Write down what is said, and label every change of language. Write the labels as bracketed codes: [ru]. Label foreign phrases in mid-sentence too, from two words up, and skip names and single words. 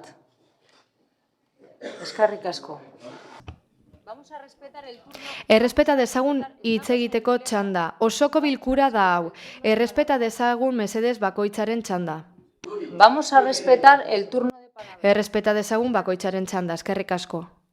[eu] Eskerrik asko. Errespeta dezagun hitz egiteko txanda. Osoko bilkura da hau. Errespeta dezagun mesedez bakoitzaren txanda. [es] Vamos a respetar el turno de palabra. [eu] Errespeta dezagun bakoitzaren txanda. Eskerrik asko.